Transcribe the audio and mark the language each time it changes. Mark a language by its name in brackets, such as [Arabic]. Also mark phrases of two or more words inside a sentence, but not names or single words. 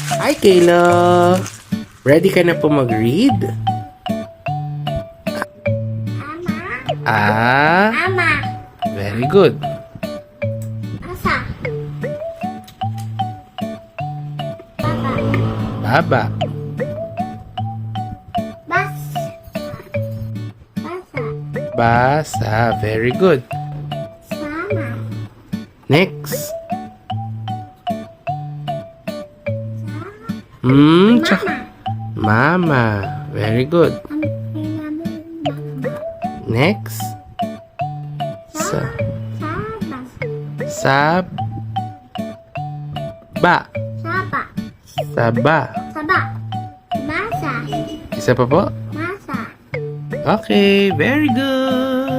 [Filipino] Hi, Kayla! Ready ka na po mag-read? Ama. Ah, Ama. [English] very good. [Filipino] Asa. Papa. Baba. Bas. Basa. [English] Basa. Very good. [Filipino] Sama. [English] Next. [Filipino] Sama. Tsaka Mama. [English] Very good. Next. [Filipino] Sa. Saba. Saba. Saba. Saba. Saba. Masa. Isa pa po? Masa. [English] Okay. Very good.